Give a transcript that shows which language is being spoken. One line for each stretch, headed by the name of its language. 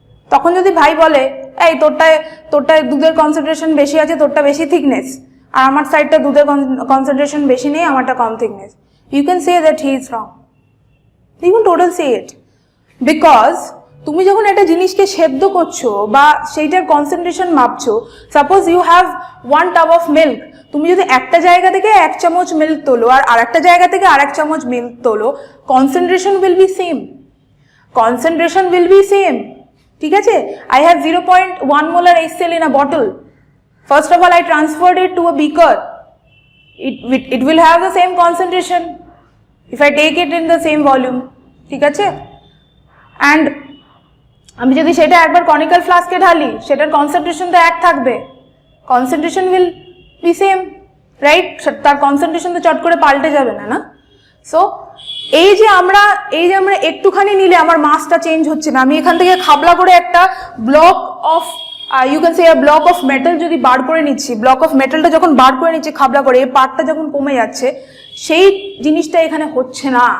Bangla: তখন যদি ভাই বলে এই তোরটায় দুধের কনসেন্ট্রেশন বেশি আছে, তোরটা বেশি থিকনেস, আর আমার সাইডটা দুধের কনসেন্ট্রেশন বেশি নেই, আমারটা কম thickness,
English: you can say that he is wrong, you can total say it,
Bangla: because তুমি যখন একটা জিনিসকে সেদ্ধ করছো বা সেইটার concentration মাপছো,
English: suppose you have 1 tub of milk,
Bangla: তুমি যদি একটা জায়গা থেকে 1 চামচ মিল্ক তোলো আর আরেকটা জায়গা থেকে 1 চামচ মিল্ক তোলো,
English: concentration will be same,
Bangla: concentration will be same. ঠিক আছে,
English: I have 0.1 molar HCl in a bottle. First of all, I transferred it to a beaker. It will have the same concentration if I take it in the same volume.
Bangla: ঠিক আছে, and আমি যদি সেটা একবার conical ফ্লাস্কে ঢালি, সেটার concentration তো এক থাকবে,
English: Concentration will be same, right?
Bangla: তার কনসেন্ট্রেশন তো চট করে পাল্টে যাবে না, না? সো এই যে আমরা একটুখানি নিলে আমার মাসটা চেঞ্জ হচ্ছে না, আমি এখান থেকে খাবলা করে একটা block of
English: you can say block of metal
Bangla: যদি বার করে নিচ্ছি, ব্লক অফ মেটালটা যখন বার করে নিচ্ছি খাবলা করে, এই পার্টটা যখন কমে যাচ্ছে, সেই জিনিসটা এখানে হচ্ছে না।